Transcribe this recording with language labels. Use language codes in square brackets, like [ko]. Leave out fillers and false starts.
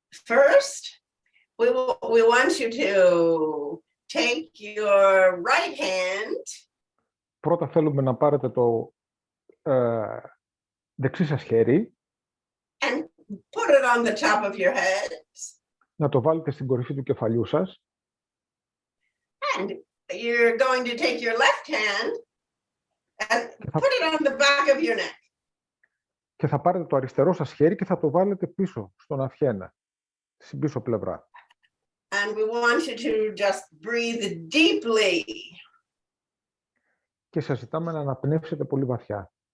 [en] First, we want you to take your right hand. [el] Πρώτα θέλουμε να πάρετε το δεξί σας χέρι. [en] And put it on the top of your head. [el] Να το βάλετε στην κορυφή του κεφαλιού σας. [en] And you're going to take your left hand and put it on the back of your neck. [el] Και θα πάρετε το αριστερό σας χέρι και θα το βάλετε πίσω στον αυχένα, στην πίσω πλευρά. [en] And we want you to just breathe deeply. [el] Και σας ζητάμε να αναπνεύσετε πολύ βαθιά.